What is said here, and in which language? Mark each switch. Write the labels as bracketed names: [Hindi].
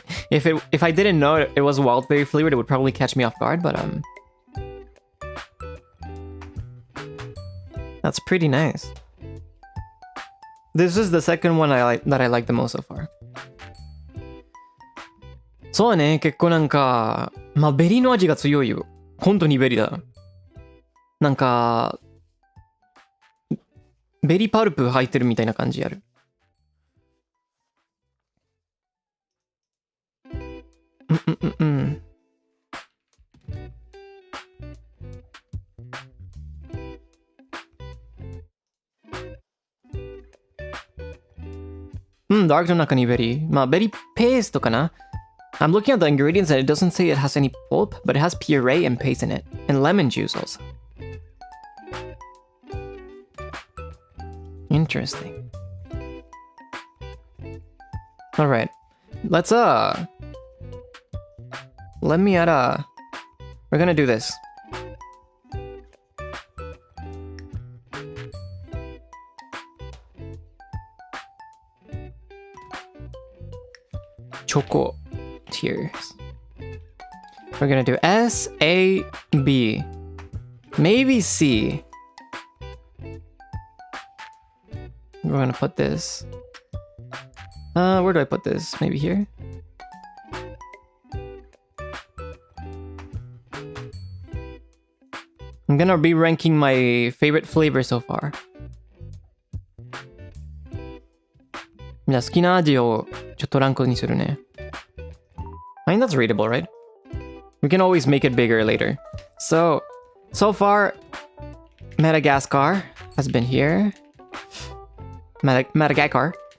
[English] If I didn't know it was wild berry flavored, it would probably catch me off guard, but that's pretty nice. This is the second one that I like the most so far. [Japanese] そうね、結構なんか、まあベリーの味が強いよ。本当にベリーだ。なんか、ベリーパルプ入ってるみたいな感じやる。ダークの中にベリー。まあベリーペーストかな。 [English] I'm looking at the ingredients and it doesn't say it has any pulp, but it has puree and paste in it. And lemon juice also. Interesting. Alright. Let's let me add we're gonna do this. Choco tiers. We're gonna do S, A, B. Maybe C. We're gonna put this. Where do I put this? Maybe here? I'm gonna be ranking my favorite flavor so far. [Japanese] じゃあ好きな味をちょっとランクにするね。 [English] I think that's readable, right? We can always make it bigger later. So far, Madagascar has been here. Madagascar.